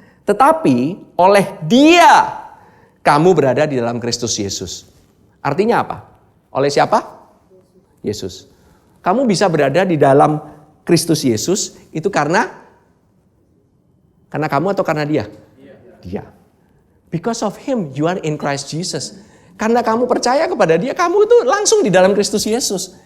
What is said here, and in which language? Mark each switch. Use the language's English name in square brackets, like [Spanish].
[Indonesian] Tetapi oleh Dia kamu berada di dalam Kristus Yesus. Artinya apa? Oleh siapa? Yesus. Kamu bisa berada di dalam Kristus Yesus itu karena kamu atau karena Dia? Dia. [English] Because of Him you are in Christ Jesus. [Indonesian] Karena kamu percaya kepada Dia, kamu itu langsung di dalam Kristus Yesus.